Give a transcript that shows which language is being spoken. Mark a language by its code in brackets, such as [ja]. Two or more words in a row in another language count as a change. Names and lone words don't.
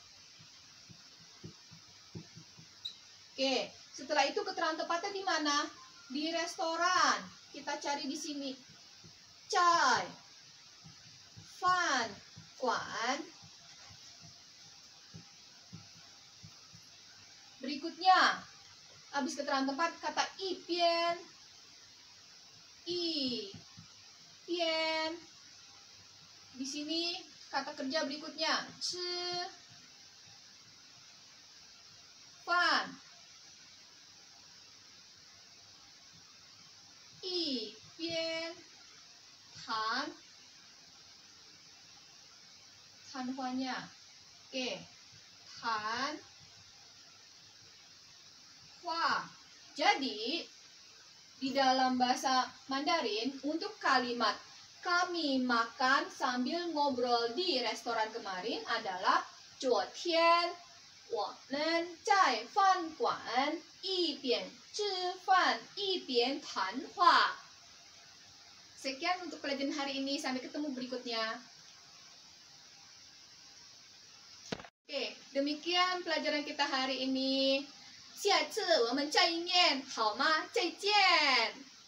[id] Oke, setelah itu keterangan tempatnya di mana? Di restoran. Kita cari di sini. [zh] 在饭馆. [id] Berikutnya, habis keterangan tempat kata 一边. [zh] 一边. [id] Di sini kata kerja berikutnya 吃饭. [zh] 一边谈谈话nya. [id] Oke. [zh] 谈话. [id] Jadi di dalam bahasa Mandarin untuk kalimat kami makan sambil ngobrol di restoran kemarin adalah [zh] 昨天我们在饭馆一边吃饭一边谈话. [id] Sekian untuk pelajaran hari ini, sampai ketemu berikutnya. Oke, demikian pelajaran kita hari ini. [zh] 下次我们再见，好吗？再见。